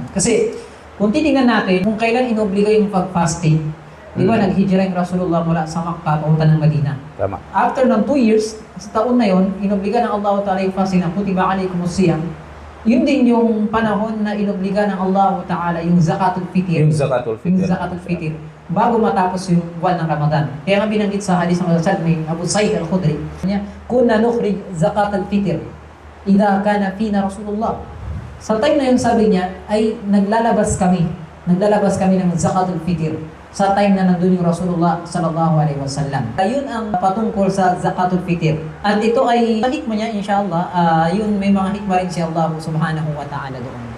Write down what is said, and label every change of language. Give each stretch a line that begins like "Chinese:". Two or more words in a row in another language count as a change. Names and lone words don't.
Filipino: Kasi kung titingnan natin, kung kailan inobliga yung pag-fasting, di ba naghijra yung Rasulullah mula sa Makkah papunta ng Madina. Tama. After ng 2 years, sa taon na yon, inobliga ng Allah Ta'ala yung fasting na
Arabic: كتب عليكم الصيام.
Filipino: Yun din yung panahon na inobliga ng Allah Ta'ala yung
Arabic: زكاة الفطر.
Filipino: Yung
Arabic: زكاة الفطر.
Filipino: Yung
Arabic: زكاة الفطر.
Filipino: Bago matapos yung buwan ng Ramadan. Kaya nga binanggit sa hadith ng Rasul may Abu Sa'id al-Khudri.
Arabic: كنا نخرج زكاة الفطر إذا كان فينا رسول الله.
Filipino: Sa time na yun, sabi niya, ay naglalabas kami ng
Arabic: زكاة الفطر
Filipino: sa time na nandun yung Rasulullah
Arabic: صلى الله عليه وسلم.
Filipino: Ayun ang patungkol sa
Arabic: زكاة الفطر.
Filipino: At ito ay hikmah niya, inshallah, yun may mga hikmah rin si Allah
Arabic: سبحانه وتعالى
Filipino: doon.